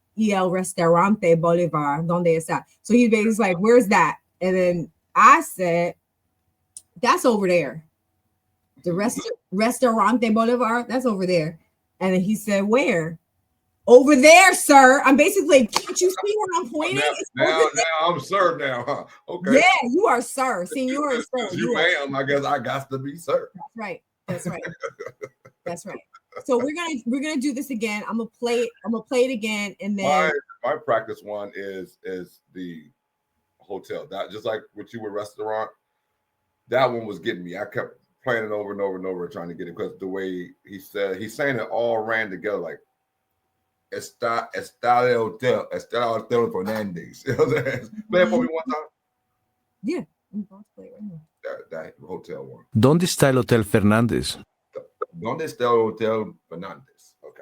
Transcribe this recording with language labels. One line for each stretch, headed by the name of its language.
Spanish: Y el restaurante Bolívar, ¿dónde está?
English: So he's basically like, where's that? And then I said, that's over there. The restaurante Bolívar, that's over there. And then he said, where? Over there, sir. I'm basically, can't you see where I'm pointing? Now I'm sir now, huh? Okay. Yeah, you are sir. See, you are sir. You ma'am, I guess I got to be sir. That's right. That's right. That's right. So we're gonna do this again. I'm gonna play it again, and then my practice one is the hotel. That, just like with you with restaurant, that one was getting me. I kept playing it over and over and over, trying to get it, because the way he's saying it all ran together, like
Spanish: está el hotel Fernandez.
English: You know what I'm saying? Play it for me one time. Yeah, I'm about to play it right now. That hotel one.
Spanish: ¿Dónde está el Hotel Fernández? ¿Dónde está el Hotel Fernández? Okay.